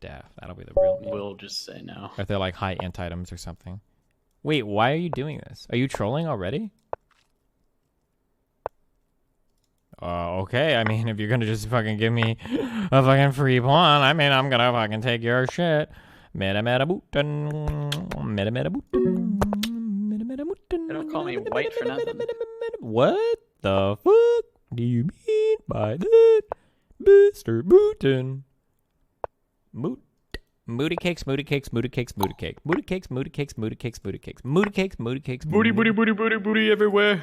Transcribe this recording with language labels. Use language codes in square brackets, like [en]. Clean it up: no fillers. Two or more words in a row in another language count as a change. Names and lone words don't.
[en] deaf. That'll be the real name. We'll just say no. Or if they're like high items or something. Wait, why are you doing this? Are you trolling already? Okay, I mean, if you're gonna just fucking give me a fucking free pawn, I mean, I'm gonna fucking take your shit. Meta meta bootin. Meta meta bootin. Meta meta bootin. They don't call me white for nothing. What the fuck do you mean by that, Mr. Bootin? Moody cakes, moody cakes, moody cakes, moody cake. Moody cakes, moody cakes, moody cakes, moody cakes. Moody cakes, moody cakes. Booty, booty, booty, booty, booty everywhere.